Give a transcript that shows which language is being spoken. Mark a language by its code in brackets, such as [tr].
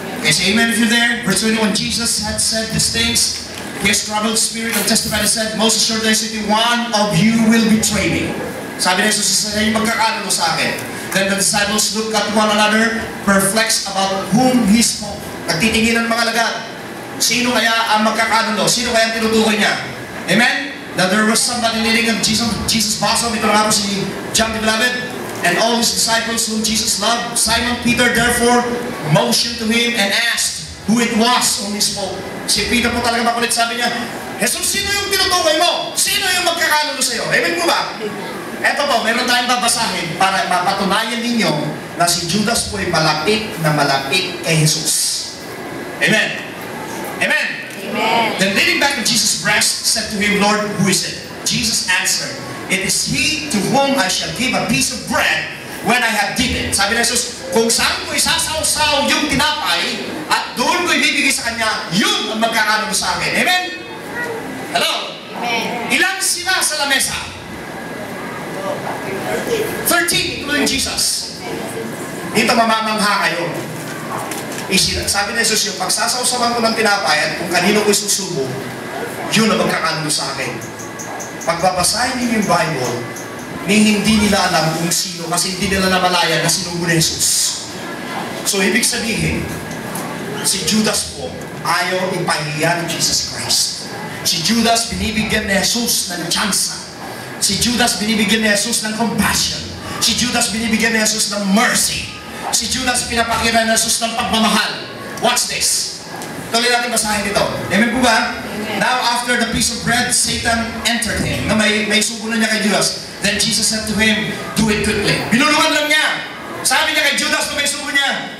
[en] Okay, say amen if you're there. Verse 21, Jesus had said these things. His troubled spirit and testified and said, most assuredly I say to you, one of you will betray me. [tl] Sabi ni Jesus, isa yung magkakanulo sa akin. [en] Then the disciples looked at one another, perplexed about whom he spoke. [tl] Nagtitingin ng mga alagad. Sino kaya ang magkakanulo? Sino kaya ang tinutukoy niya? Amen? [en] That there was somebody kneeling on Jesus' bosom. [tl] Ito nga po si [en] John the Beloved. And all his disciples whom Jesus loved. Simon Peter therefore motioned to him and asked who it was whom he spoke. [tl] Si Peter po talaga makulit, sabi niya, Jesus, sino yung tinutukoy mo? Sino yung magkakanulo sa'yo? Amen po ba? Eto po, meron tayong babasahin para mapatunayan ninyo na si Judas po ay malapit na malapit kay Jesus. Amen. Amen. Amen. [en] Then leaning back on Jesus' breast, said to him, Lord, who is it? Jesus answered, it is he to whom I shall give a piece of bread when I have dipped it. [tl] Sabi ni Jesus, kung saan ko isasaw-saw yung tinapay at doon ko ibibigay sa kanya, yun ang magkakanulo sa akin. Amen? [en] Hello? Amen. [tl] Ilan sila sa lamesa? [en] 13, including Jesus. [tl] Dito mamamangha kayo. Sabi ni Jesus, yung pagsasawsawan ko ng tinapay at kung kanino ko isusubo, yun ang magkakanulo sa akin. Pagbabasahin niyo yung Bible, hindi nila alam kung sino kasi hindi nila namalayan na sinubo ni Jesus. So, ibig sabihin, si Judas po, ayaw ipahiya ni Jesus Christ. Si Judas, binibigyan ni Jesus ng tsansa. Si Judas, binibigyan ni Jesus ng compassion. Si Judas, binibigyan ni Jesus ng mercy. Si Judas, pinapakita ni Jesus ng pagmamahal. [en] Watch this. [tl] Tuloy natin basahin ito. Amen po ba? Amen. [en] Now, after the piece of bread, Satan entered him. [tl] Na may sugo na niya kay Judas. [en] Then Jesus said to him, do it quickly. [tl] Binulungan lang niya. Sabi niya kay Judas na may sugo niya.